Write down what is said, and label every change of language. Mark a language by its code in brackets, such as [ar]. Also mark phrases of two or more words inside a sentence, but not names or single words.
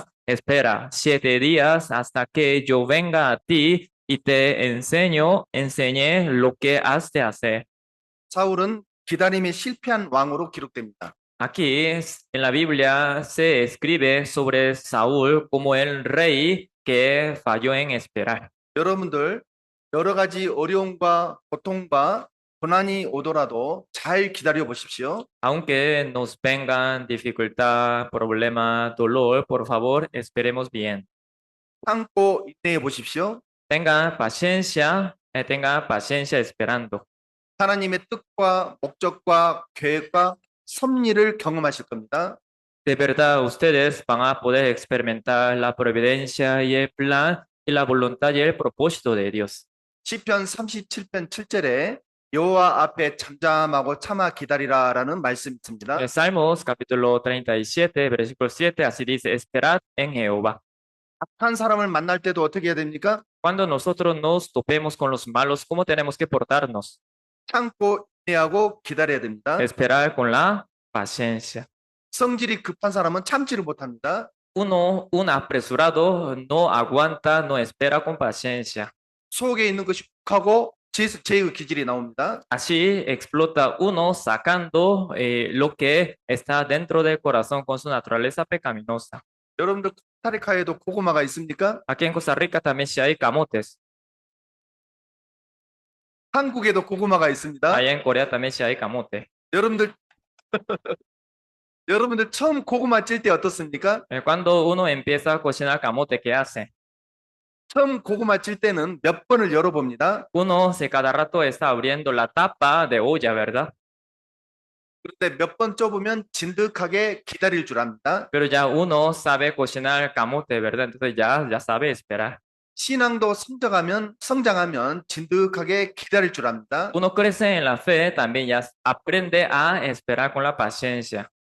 [es] Espera 7 días hasta que yo venga a ti y te enseñe lo que has de hacer. [ko] 사울은 기다림에 실패한 왕으로 기록됩니다. [es] Aquí en la Biblia se escribe sobre Saúl como el rey que falló en esperar. [ko] 여러분들 여러 가지 어려움과 고통과 고난이 오더라도 잘 기다려 보십시오. [es] Aunque nos vengan dificultad, problema, dolor, por favor, esperemos bien. [ko] 참고 인내해 보십시오. [es] Tenga paciencia esperando. [ko] 하나님의 뜻과 목적과 계획과 섭리를 경험하실 겁니다. [es] De verdad, ustedes van a poder experimentar la providencia y el plan y la voluntad y el propósito de Dios. [ko] 시편 37편 7절에 여호와 앞에 잠잠하고 참아 기다리라라는 말씀이 있습니다. [es] Salmos capítulo 37, versículo 7, así dice, esperad en Jehová. [ko] 악한 사람을 만날 때도 어떻게 해야 됩니까? [es] Cuando nosotros nos topemos con los malos, ¿cómo tenemos que portarnos? [ko] 참고 인내하고 기다려야 됩니다. [es] Esperar con la paciencia. [ko] 성질이 급한 사람은 참지를 못합니다. [es] Un apresurado no aguanta, no espera con paciencia. [ko] 속에 있는 것이 욱하고 죄의 기질이 나옵니다. [es] Así explota uno sacando lo que está dentro del corazón con su naturaleza pecaminosa. [ko] 여러분들 코스타리카에도 고구마가 있습니까? [es] Aquí en Costa Rica también sí hay camotes. [ko] 한국에도 고구마가 있습니다. [es] Allá en Corea también sí hay camote. [ko] 여러분들 여러분들 처음 고구마 찔 때 어떻습니까? [es] Cuando uno empieza a cocinar camote, ¿qué hace? [ko] 처음 고구마 찔 때는 몇 번을 열어봅니다. [es] Uno se cada rato está abriendo la tapa de olla, ¿verdad? [ko] 그런데 몇 번 쪄보면 진득하게 기다릴 줄 압니다. [es] Pero ya uno sabe cocinar camote, ¿verdad? Entonces ya sabe esperar. [ko] 신앙도 성장하면 진득하게 기다릴 줄 압니다. [es] Uno crece en la fe, también ya aprende a esperar con la paciencia.